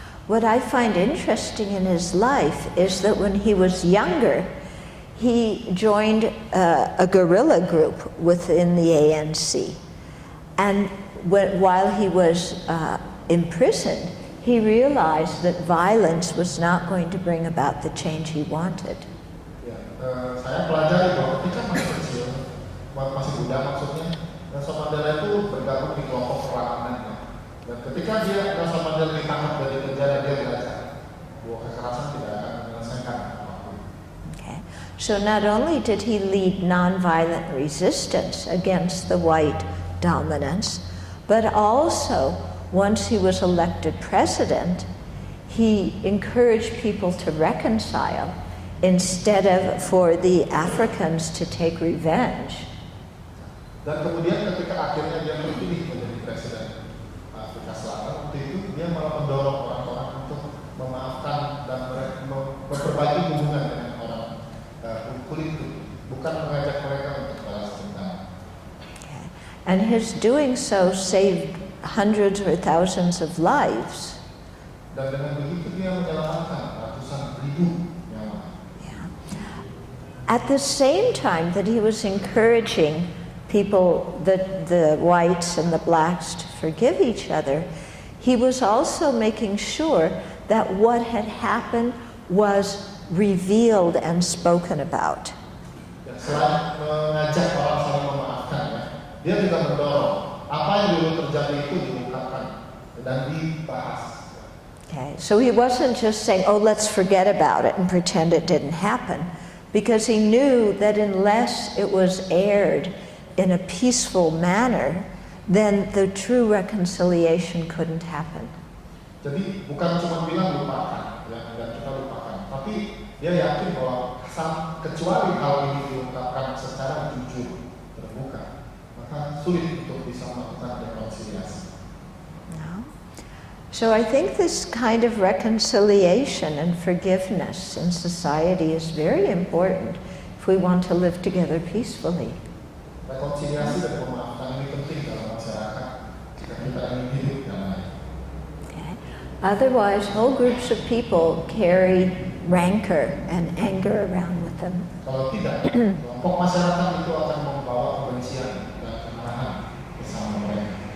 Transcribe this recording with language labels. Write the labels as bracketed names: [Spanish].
[English] What I find interesting in his life is that when he was younger, he joined a guerrilla group within the ANC. And while he was imprisoned, he realized that violence was not going to bring about the change he wanted. [Indonesian] Ya, saya pelajari bahwa ketika masih kecil, masih muda maksudnya, Nelson Mandela itu bergabung di kelompok perlawanan. Dan ketika Nelson Mandela ditangkap dari penjara, dia belajar bahwa kekerasan tidak akan menyelesaikan apapun. [English] Okay. So not only did he lead nonviolent resistance against the white dominance, but also once he was elected president, he encouraged people to reconcile instead of for the Africans to take revenge. [Indonesian] Dan kemudian ketika akhirnya dia terpilih menjadi presiden Afrika Selatan, waktu itu dia malah mendorong orang-orang untuk memaafkan dan memperbaiki hubungan dengan orang kulit putih, bukan mengajak mereka untuk balas dendam. [English] Okay. And his doing so saved hundreds or thousands of lives. [Indonesian] Dan dengan begitu dia menyelamatkan ratusan ribu nyawa. [English] Yeah. At the same time that he was encouraging people, the whites and the blacks, to forgive each other, he was also making sure that what had happened was revealed and spoken about. [Indonesian] Ya, selain mengajak orang saling memaafkan, ya, dia juga mendorong apa yang dulu terjadi itu diungkapkan dan dibahas. [English] Okay, so he wasn't just saying, oh, let's forget about it and pretend it didn't happen, because he knew that unless it was aired in a peaceful manner, then the true reconciliation couldn't happen. [Indonesian] Jadi bukan cuma bilang lupakan, ya, dan kita lupakan, tapi dia yakin bahwa kecuali hal ini diungkapkan secara jujur, terbuka, maka sulit untuk bisa melakukan rekonsiliasi. [English] No. So I think this kind of reconciliation and forgiveness in society is very important if we want to live together peacefully. [Indonesian] Rekonsiliasi dan pemaafan ini penting dalam masyarakat jika kita ingin hidup damai. [English] Okay. Otherwise, whole groups of people carry rancor and anger around with them. [Indonesian] Kalau tidak, kelompok masyarakat itu akan membawa kebencian dan kemarahan bersama mereka.